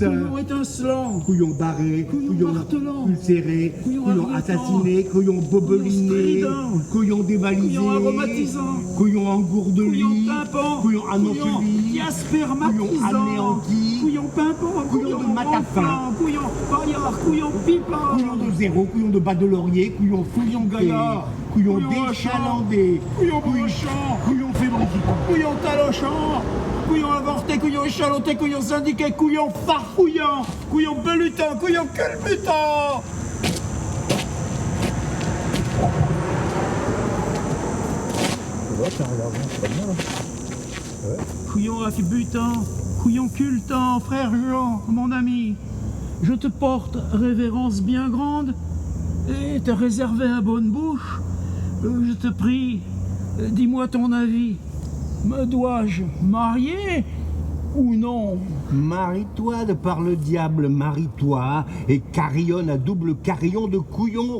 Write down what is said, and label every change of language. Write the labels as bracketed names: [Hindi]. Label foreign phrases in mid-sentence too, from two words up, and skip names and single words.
[French] couillon étincelant, couillons barrés, couillon martelant, ulcérés, couillon couillons arrêtant, assassinés, couillons bobelinés, strident, couillons dévalisés, couillon aromatisant, couillons engourdelis, couillon pimpant, couillons couillon anophilis, diaspermatisant, couillon anéantis, couillon pimpant, couillon de matafin, ronflant, couillon paillard, couillon pipard, couillons de zéro, couillons de bas de laurier, couillons couillon gaillard, couillons couillon déchalandés, couillon brochant, couillons fébrificants. couillon talochant, couillon avorté, couillon échaloté, couillon syndiqué, couillon farfouillant, couillon belutant, couillon culbutant. Couillon acbutant, couillon cultant, frère Jean, mon ami, je te porte révérence bien grande et te réservé à bonne bouche. Je te prie, dis-moi ton avis. Me dois-je marier ou non? Marie-toi de par le diable, marie-toi, et carillonne à double carillon de couillon.